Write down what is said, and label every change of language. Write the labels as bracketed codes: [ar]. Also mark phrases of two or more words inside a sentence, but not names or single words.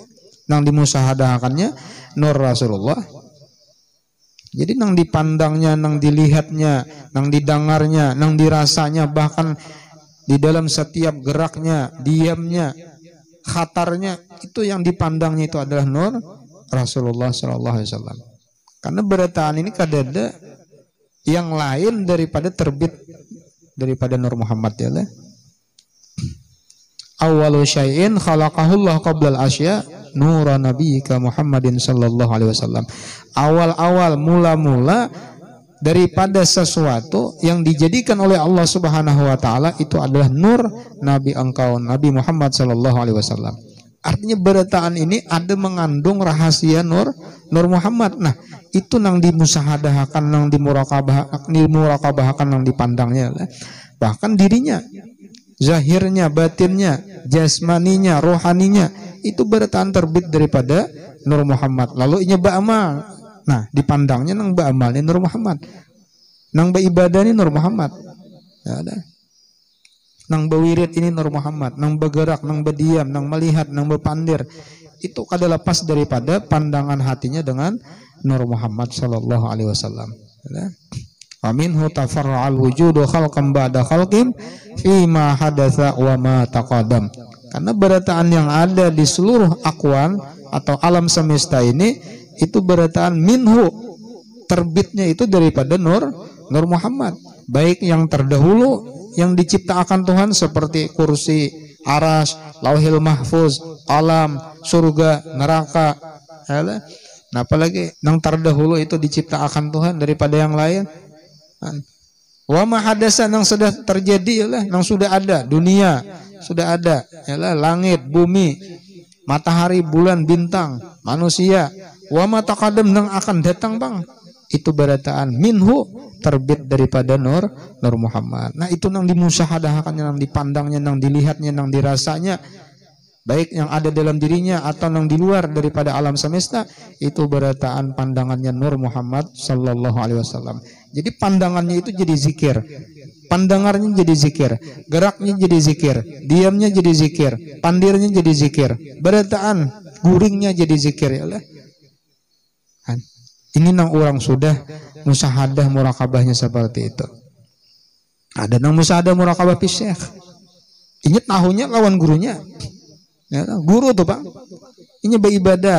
[bjn] Nang dimusyahadahakannya Nur Rasulullah. Jadi nang dipandangnya, nang dilihatnya, nang didengarnya, nang dirasanya, bahkan di dalam setiap geraknya, diamnya, khatarnya, itu yang dipandangnya itu adalah Nur Rasulullah SAW. Karena berataan ini kadada yang lain daripada terbit daripada Nur Muhammad [ar] يا الله. أول شيء خلقه الله قبل الأشياء نور نبيك محمد صلى الله عليه وسلم. [id] Awal-awal mula-mula daripada sesuatu yang dijadikan oleh Allah [ar] سبحانه وتعالى [id] itu adalah nur Nabi engkau, Nabi Muhammad [ar] صلى الله عليه وسلم. [bjn] Artinya berataan ini ada mengandung rahasia Nur Muhammad. Nah, itu nang dimusahadahakan, nang dimuraqabahkan, nang dipandangnya. Bahkan dirinya, zahirnya, batinnya, jasmaninya, rohaninya, itu berataan terbit daripada Nur Muhammad. Lalu inya ba'amal. Nah, dipandangnya nang ba'amalnya Nur Muhammad. Nang ba'ibadahnya Nur Muhammad. Ya ada. Nang bewirid ini Nur Muhammad, nang bergerak, nang berdiam, nang melihat, nang berpandir, itu kada lepas daripada pandangan hatinya dengan Nur Muhammad [ar] صلى الله عليه وسلم. أمنه تفرع الوجود خلقا بعد خلق في ما حدث وما تقدم. [bjn] Karena berataan yang ada di seluruh akwan atau alam semesta ini itu berataan minhu, terbitnya itu daripada Nur Muhammad, baik yang terdahulu yang diciptakan Tuhan seperti kursi, aras, lauhil mahfuz, alam, surga, neraka. [id] Nah, apalagi yang terdahulu itu diciptakan Tuhan daripada yang lain. [ar] وما حدث [id] yang sudah terjadi ialah yang sudah ada, dunia sudah ada, ialah langit, bumi, matahari, bulan, bintang, manusia. [ar] وما تقدم [id] yang akan datang bang. [bjn] Itu berataan minhu, terbit daripada Nur Muhammad. Nah, itu nang dimusyahadahkannya, nang dipandangnya, nang dilihatnya, nang dirasanya, baik yang ada dalam dirinya atau nang di luar daripada alam semesta, itu berataan pandangannya Nur Muhammad [ar] صلى الله عليه وسلم. [id] Jadi pandangannya itu jadi zikir. pandangannya jadi zikir, geraknya jadi zikir, diamnya jadi zikir, [bjn] pandirnya jadi zikir, berataan guringnya jadi zikir [ar] يا الله. [bjn] Ini nang orang sudah musyahadah murakabahnya seperti itu. Ada nang musyahadah murakabah syekh. Ingat tahunya lawan gurunya. Ya, guru tuh Pak. Ini beribadah.